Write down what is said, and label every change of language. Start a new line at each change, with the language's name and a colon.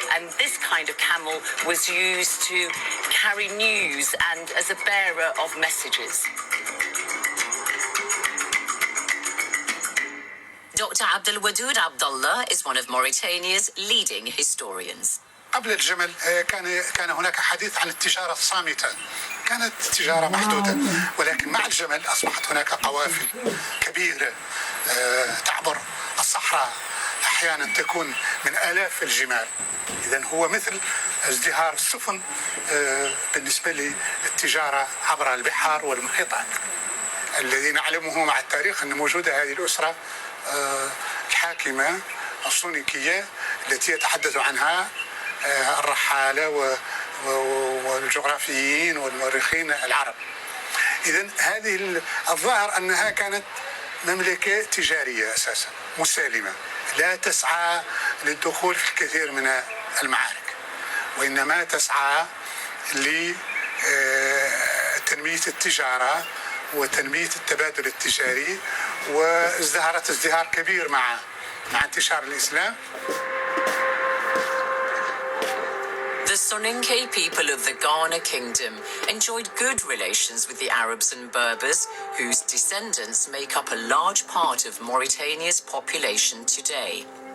English: And this kind of camel was used to carry news and as a bearer of messages. Dr. Abdelwadoud Abdallah is one of Mauritania's leading historians.
Arabic: قبل الجمل كان هناك حديث عن التجارة الصامتة، كانت التجارة محدودة، ولكن مع الجمل أصبحت هناك قوافل كبيرة تعبر الصحراء، أحيانا تكون من آلاف الجمال. إذن هو مثل ازدهار السفن بالنسبة للتجارة عبر البحار والمحيطات. الذي نعلمه مع التاريخ أن موجودة هذه الأسرة الحاكمة الصونيكية التي يتحدث عنها الرحالة والجغرافيين والمؤرخين العرب. إذن هذه الظاهر أنها كانت مملكة تجارية أساسا مسالمة، لا تسعى للدخول في الكثير من المعارك، وإنما تسعى لتنمية التجارة وتنمية التبادل التجاري، وازدهرت ازدهار كبير مع انتشار الإسلام.
English: The Soninke people of the Ghana Kingdom enjoyed good relations with the Arabs and Berbers, whose descendants make up a large part of Mauritania's population today.